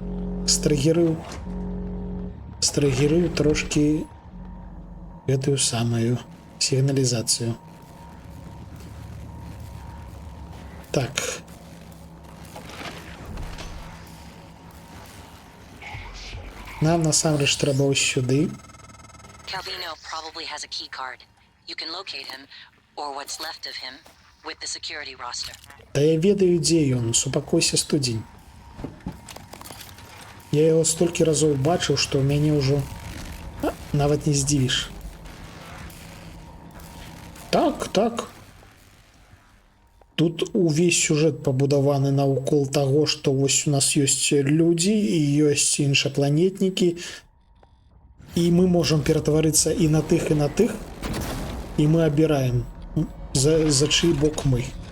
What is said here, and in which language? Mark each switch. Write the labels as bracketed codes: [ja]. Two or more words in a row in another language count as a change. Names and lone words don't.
[be] Стрэгерыў трошки гэтую самую сігналізацыю. Так. Нам насамрэч трэба ось сюды. [en] Calvino probably has a key card. You can locate him, or what's left of him, with the security roster. [be] Да я ведаю, дзе ён, супакойся, студзень. Я яго столькі разоў бачыў, што ў мяне ўжо нават не здзівіш. Так. Тут увесь сюжэт пабудаваны наўкол таго, што вось у нас ёсць людзі і ёсць іншапланетнікі, і мы можам ператварыцца і на тых, і мы абіраем, за чый бок мы.